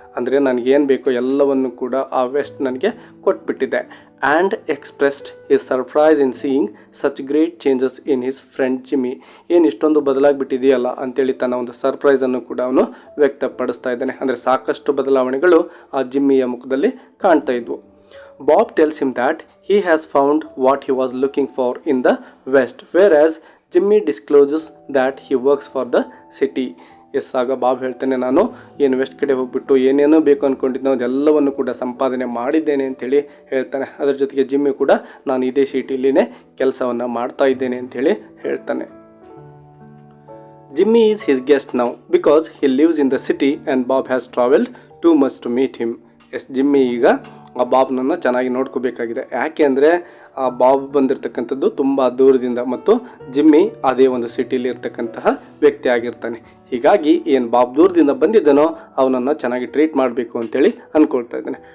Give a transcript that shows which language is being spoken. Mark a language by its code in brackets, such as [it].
[kn] ಅಂದರೆ ನನಗೇನು ಬೇಕೋ ಎಲ್ಲವನ್ನು ಕೂಡ ಆ ವೆಸ್ಟ್ ನನಗೆ ಕೊಟ್ಬಿಟ್ಟಿದೆ. [en] And expressed his surprise in seeing such great changes in his friend Jimmy. [kn] ಏನು ಇಷ್ಟೊಂದು ಬದಲಾಗಿಬಿಟ್ಟಿದೆಯಲ್ಲ ಅಂತೇಳಿ ತನ್ನ ಒಂದು ಸರ್ಪ್ರೈಸನ್ನು ಕೂಡ ಅವನು ವ್ಯಕ್ತಪಡಿಸ್ತಾ ಇದ್ದಾನೆ. ಅಂದರೆ ಸಾಕಷ್ಟು ಬದಲಾವಣೆಗಳು ಆ ಜಿಮ್ಮಿಯ ಮುಖದಲ್ಲಿ ಕಾಣ್ತಾ ಇದ್ವು. [en] Bob tells him that he has found what he was looking for in the West, whereas Jimmy discloses that he works for the city. [kn] S, ಆಗ ಬಾಬ್ ಹೇಳ್ತಾನೆ, ನಾನು ಏನು ವೆಸ್ಟ್ ಕಡೆ ಹೋಗ್ಬಿಟ್ಟು ಏನೇನೋ ಬೇಕು ಅಂದ್ಕೊಂಡಿದ್ದೋ ಅದೆಲ್ಲವನ್ನು ಕೂಡ ಸಂಪಾದನೆ ಮಾಡಿದ್ದೇನೆ ಅಂಥೇಳಿ ಹೇಳ್ತಾನೆ. ಅದರ ಜೊತೆಗೆ ಜಿಮ್ಮಿ ಕೂಡ ನಾನು ಇದೇ ಸಿಟಿಲಿನೇ ಕೆಲಸವನ್ನು ಮಾಡ್ತಾ ಇದ್ದೇನೆ ಅಂಥೇಳಿ ಹೇಳ್ತಾನೆ. [en] Jimmy is his guest now because he lives in the city and Bob has traveled too much to meet him. [kn] S, Jimmy ಈಗ ಆ ಬಾಬ್ನನ್ನು ಚೆನ್ನಾಗಿ ನೋಡ್ಕೋಬೇಕಾಗಿದೆ. ಯಾಕೆ ಅಂದರೆ ಆ ಬಾಬ್ ಬಂದಿರತಕ್ಕಂಥದ್ದು ತುಂಬ ದೂರದಿಂದ ಮತ್ತು ಜಿಮ್ಮಿ ಅದೇ ಒಂದು ಸಿಟಿಲಿ ಇರ್ತಕ್ಕಂತಹ ವ್ಯಕ್ತಿ ಆಗಿರ್ತಾನೆ. ಹೀಗಾಗಿ ಏನು ಬಾಬ್ ದೂರದಿಂದ ಬಂದಿದ್ದಾನೋ ಅವನನ್ನು ಚೆನ್ನಾಗಿ ಟ್ರೀಟ್ ಮಾಡಬೇಕು ಅಂತೇಳಿ ಅಂದ್ಕೊಳ್ತಾ ಇದ್ದಾನೆ.